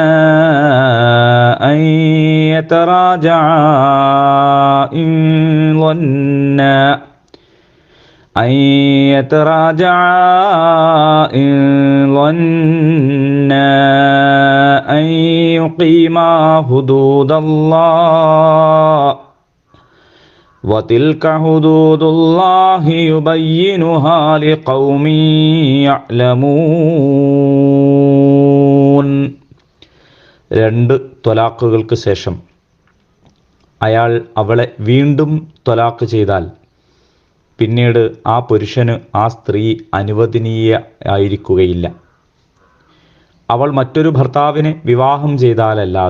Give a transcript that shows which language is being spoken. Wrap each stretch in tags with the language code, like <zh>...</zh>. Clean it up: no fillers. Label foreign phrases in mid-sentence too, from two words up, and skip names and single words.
<ar>أن يتراجعا إن ظنا أن يقيما حدود الله وتلك حدود الله يبينها لقوم يعلمون.</ar> <ml>2 ത്വലാഖുകൾക്ക് ശേഷം അയാൾ അവളെ വീണ്ടും ത്വലാഖ് ചെയ്താൽ പിന്നീട് ആ പുരുഷന് ആ സ്ത്രീ അനുവദനീയയായിരിക്കുകയില്ല. അവൾ മറ്റൊരു ഭർത്താവിനെ വിവാഹം ചെയ്താലല്ലാതെ.</ml>